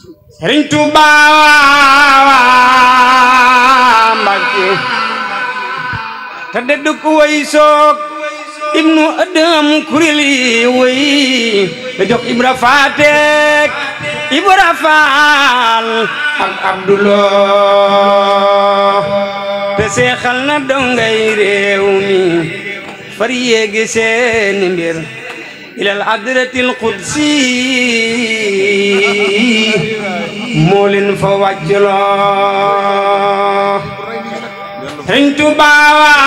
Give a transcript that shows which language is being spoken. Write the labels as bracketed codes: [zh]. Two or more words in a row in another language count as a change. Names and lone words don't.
[wo] Sëriñ Tuuba Mbàkke, te dëddu ku way soog Ibnu Adam kuréel yi way, te jox Ibra Faatek Ibra Faal ak Abdulo, te seexal na dongay réew mi, far yéegi seeni mbir. [ar] إلى الحضرة القدسية. [wo] Moo leen fa wàcculoo. Sëñ Tuubaa.